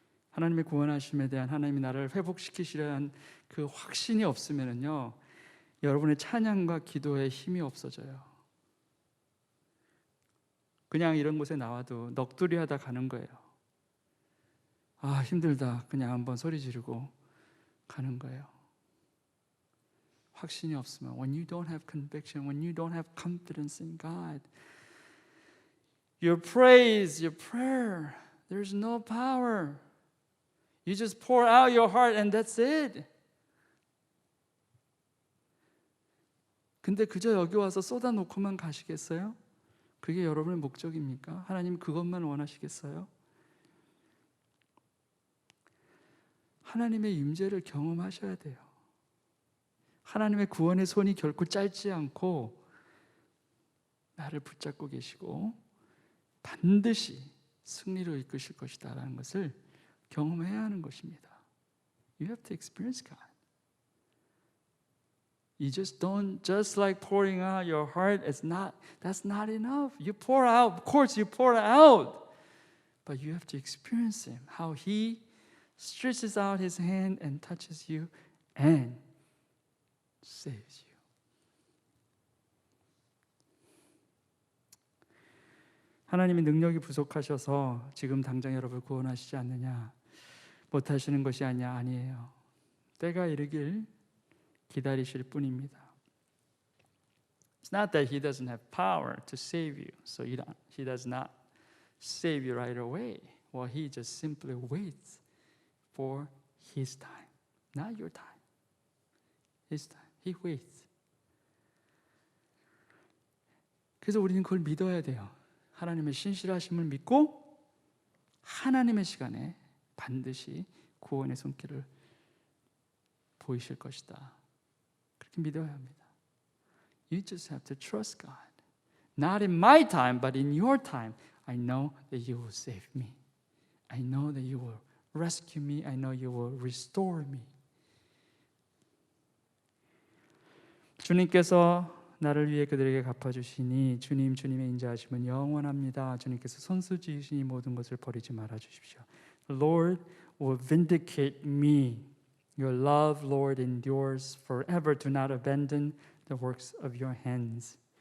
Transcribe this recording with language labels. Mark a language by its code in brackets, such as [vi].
[ko] 하나님의 구원하심에 대한 하나님이 나를 회복시키시려는 그 확신이 없으면요, 여러분의 찬양과 기도에 힘이 없어져요. 그냥 이런 곳에 나와도 넋두리하다 가는 거예요. 아, 힘들다. 그냥 한번 소리 지르고 가는 거예요. 확신이 없으면, [en] when you don't have conviction, when you don't have confidence in God, your praise, your prayer, there's no power. You just pour out your heart and that's it. [ko] 근데 그저 여기 와서 쏟아놓고만 가시겠어요? 그게 여러분의 목적입니까? 하나님 그것만 원하시겠어요? 하나님의 임재를 경험하셔야 돼요. 하나님의 구원의 손이 결코 짧지 않고 나를 붙잡고 계시고 반드시 승리로 이끄실 것이다 라는 것을 경험해야 하는 것입니다. [en] You have to experience God. You just don't, just like pouring out your heart, that's not enough. You pour out, of course you pour out, but you have to experience Him, how He stretches out His hand and touches you and saves you. [ko] 하나님이 능력이 부족하셔서 지금 당장 여러분을 구원하시지 않느냐, 못하시는 것이 아니에요. 때가 이르길 기다리실 뿐입니다. [en] It's not that He doesn't have power to save you, so He does not save you right away. Well, He just simply waits for His time, not your time. His time. He waits. 그래서 우리는 그걸 믿어야 돼요. 하나님의 신실하심을 믿고 하나님의 시간에 반드시 구원의 손길을 보이실 것이다. 그렇게 믿어야 합니다. You just have to trust God. Not in my time, but in your time. I know that you will save me. I know that you will rescue me. I know you will restore me. [ko] 주님께서 나를 위해 그들에게 갚아주시니 주님의 인자하심은 영원합니다. 주님께서 손수 지으시니 모든 것을 버리지 말아 주십시오. [en] The Lord will vindicate me. Your love, Lord, endures forever. Do not abandon the works of your hands.